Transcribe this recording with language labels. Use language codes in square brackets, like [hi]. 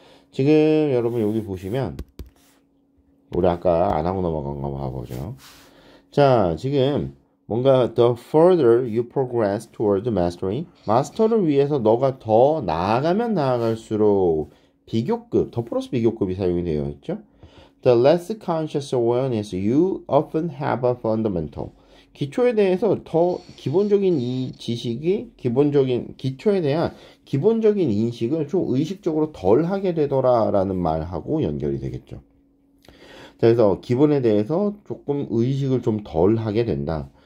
[ko] 지금 여러분 여기 보시면 우리 아까 안 하고 넘어간 거 봐보죠. 자, 지금 뭔가 [en] the further you progress toward mastery, [ko] 마스터를 위해서 너가 더 나아가면 나아갈수록 비교급, 더 플러스 비교급이 사용이 되어 있죠. [en] The less conscious awareness you often have a fundamental. [ko] 기초에 대해서 더 기본적인 이 지식이 기초에 대한 기본적인 인식을 좀 의식적으로 덜 하게 되더라라는 말하고 연결이 되겠죠. 자, 그래서 기본에 대해서 조금 의식을 좀 덜 하게 된다.